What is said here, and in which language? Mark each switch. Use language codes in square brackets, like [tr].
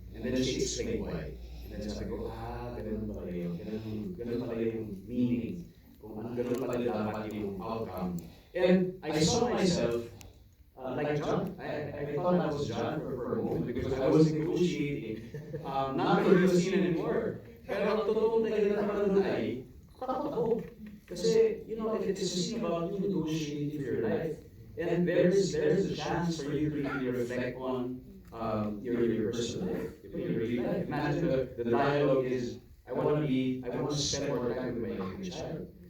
[en] And then she explained why. And then [tl] sabi ko, ganun pala yun. Ganun pala yung meaning. Kung ganun pala dapat yung outcome. [en] And I saw myself like John. I thought I was John for a moment because I was negotiating not for the scene anymore. [tl] Pero ang totoong talaga naman doon ay takot ako. [en] Kasi, it's a scene about you negotiating for your life. And there's a chance for you to really reflect on your personal life, your real life. Imagine the dialogue is, I want to spend more time with my child.